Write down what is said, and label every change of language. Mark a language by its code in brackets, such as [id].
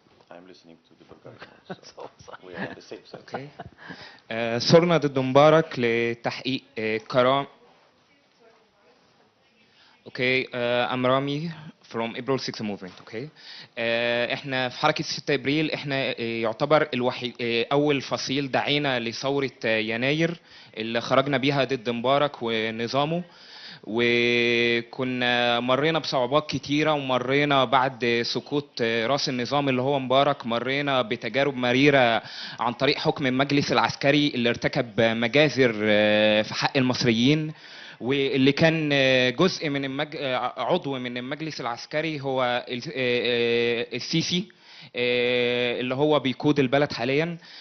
[en] I'm listening to the Bulgarian, so we are on the same side. Okay. [ar] صرنا ضد مبارك لتحقيق كرامة. [en] Okay, I'm Rami from April 6 movement. Okay. [ar] احنا في حركة 6 ابريل احنا يعتبر اول فصيل دعينا لثورة يناير اللي خرجنا بيها ضد مبارك ونظامه. وكنا مرينا بصعوبات كتيرة، ومرينا بعد سقوط راس النظام اللي هو مبارك مرينا بتجارب مريرة عن طريق حكم المجلس العسكري اللي ارتكب مجازر في حق المصريين، واللي كان جزء من عضو من المجلس العسكري هو السيسي اللي هو بيقود البلد حاليا.